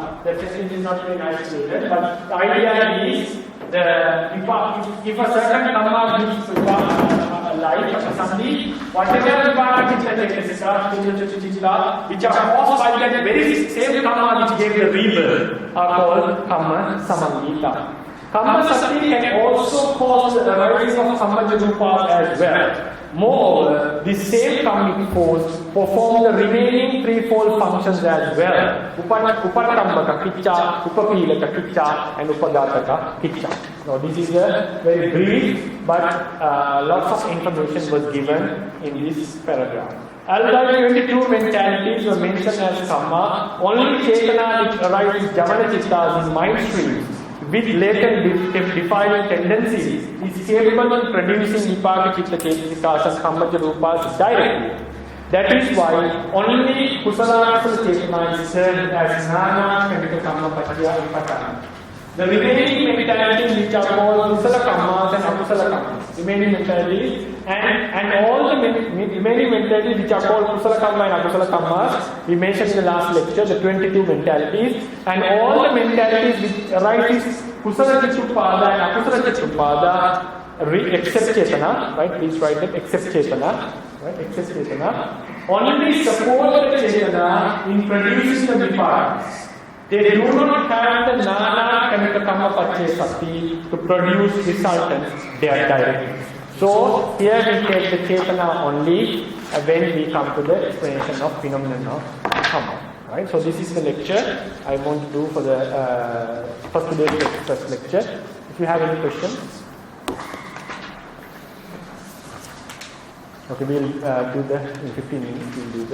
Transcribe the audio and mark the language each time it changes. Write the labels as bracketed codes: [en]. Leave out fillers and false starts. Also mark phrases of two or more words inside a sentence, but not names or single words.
[en] That sentence is not very isolated, but the idea is if a certain karma gives life patisandhi, whatever [pi] vipāka chitta cetasikas [en] which are caused by that very same karma which gave the rebirth are called [pi] karma samangita. Karma Sakti [en] can also cause the arising of Kammaja as well. Moreover, this same karmic force performs the remaining threefold functions as well. [pi] Upatambaka kicca, upapilaka kicca, and upagataka kicca. [en] Now this is a very brief, but lots of information was given in this paragraph. Although 22 mentalities were mentioned as karma, only Chetana which arises [pi] Javana Chittas [en] is mind streams with latent defiling tendencies is capable of producing [pi] vipāka chitta cetasikas [en] and [pi] kammaja rupas [en] directly. That is why only [pi] kusala chetana [en] is termed as [pi] nana kandika kamma paccaya vipāka. [en] The remaining mentalities which are called [pi] kusala kammas [en] and [pi] akusala kammas, [en] remaining mentalities and all the remaining mentalities which are called [pi] kusala kamma [en] and [pi] akusala kammas, [en] we mentioned in the last lecture, the 22 mentalities, and all the mentalities which arise [pi] kusala chittupada [en] and [pi] akusala chittupada [en] except chetana, right? Please write that, except chetana, right? Except chetana, only support the chetana in producing the vipākas. They do not have the [pi] nana kamika kamma paccaya sakti [en] to produce resultants directly. So here we take the chetana only when we come to the explanation of phenomenon of karma. Right? So this is the lecture I want to do for the first today's first lecture. If you have any questions, okay, we'll do the in 15 minutes.